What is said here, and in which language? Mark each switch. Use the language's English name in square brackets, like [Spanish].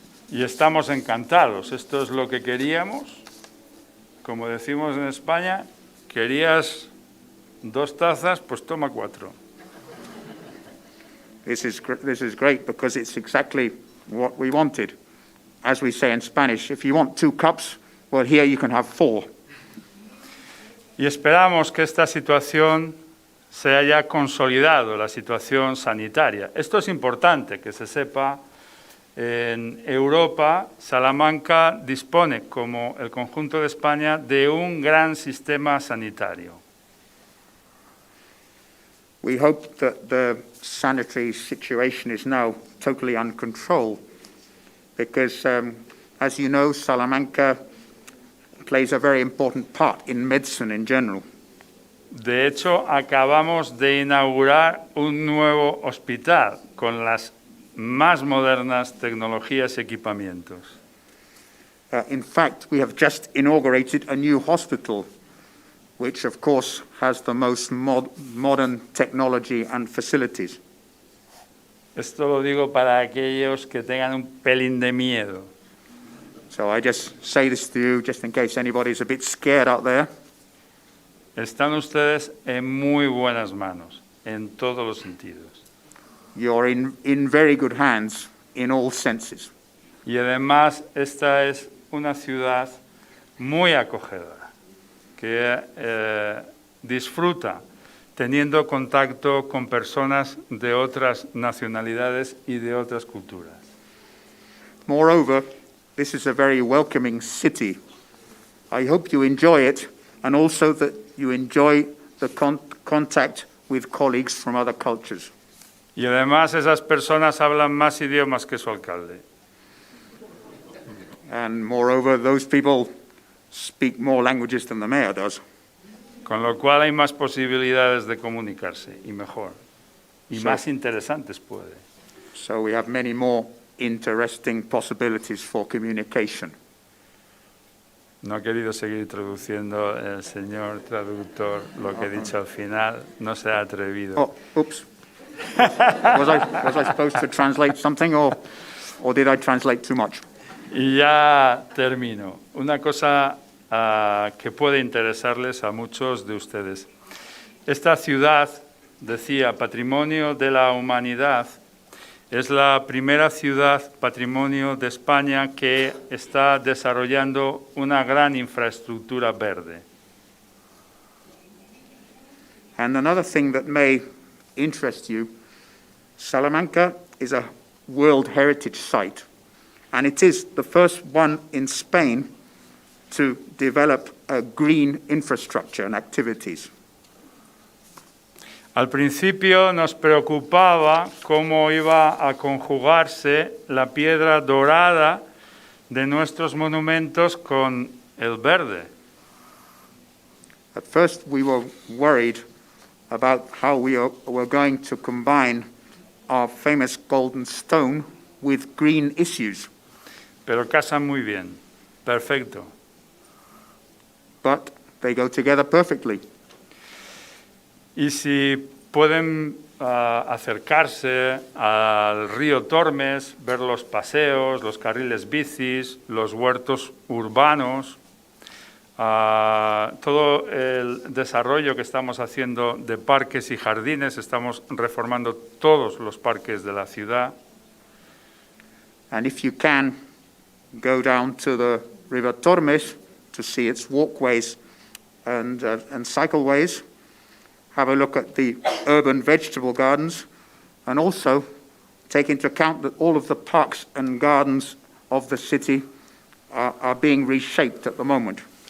[Spanish] Y estamos encantados. Esto es lo que queríamos. Como decimos en España, querías 2 tazas, pues toma 4. [English] This is great because it's exactly what we wanted. As we say in Spanish, if you want 2 cups, well, here you can have 4. [Spanish] Y esperamos que esta situación se haya consolidado, la situación sanitaria. Esto es importante que se sepa. En Europa, Salamanca dispone, como el conjunto de España, de un gran sistema sanitario. [English] We hope that the sanitary situation is now totally under control because, as you know, Salamanca plays a very important part in medicine in general. [Spanish] De hecho, acabamos de inaugurar un nuevo hospital con las más modernas tecnologías y equipamientos. [English] In fact, we have just inaugurated a new hospital, which of course has the most modern technology and facilities. [Spanish] Esto lo digo para aquellos que tengan un pelín de miedo. [English] So I just say this to you just in case anybody's a bit scared out there. [Spanish] Están ustedes en muy buenas manos, en todos los sentidos. [English] You're in very good hands in all senses. [Spanish] Y además, esta es una ciudad muy acogedora, que disfruta teniendo contacto con personas de otras nacionalidades y de otras culturas. [English] Moreover, this is a very welcoming city. I hope you enjoy it and also that you enjoy the contact with colleagues from other cultures. [Spanish] Y además esas personas hablan más idiomas que su alcalde. [English] And moreover, those people speak more languages than the mayor does. [Spanish] Con lo cual hay más posibilidades de comunicarse y mejor. Y más interesantes puede. [English] So we have many more interesting possibilities for communication. [Spanish] No ha querido seguir traduciendo el señor traductor lo que he dicho al final. No se ha atrevido. [English] Oh, oops. Was I supposed to translate something or did I translate too much? [Spanish] Y ya termino. Una cosa que puede interesarles a muchos de ustedes. Esta ciudad, decía, Patrimonio de la Humanidad, es la primera ciudad patrimonio de España que está desarrollando una gran infraestructura verde. [English] And another thing that may interest you, Salamanca is a World Heritage Site, and it is the first one in Spain to develop a green infrastructure and activities. [Spanish] Al principio nos preocupaba cómo iba a conjugarse la piedra dorada de nuestros monumentos con el verde. [English] At first we were worried about how we were going to combine our famous golden stone with green issues. [Spanish] Pero casan muy bien, perfecto. [English] But they go together perfectly. [Spanish] Y si pueden acercarse al río Tormes, ver los paseos, los carriles bicis, los huertos urbanos, todo el desarrollo que estamos haciendo de parques y jardines, estamos reformando todos los parques de la ciudad. [English] And if you can, go down to the River Tormes to see its walkways and cycleways. Have a look at the urban vegetable gardens, and also take into account that all of the parks and gardens of the city are being reshaped at the moment.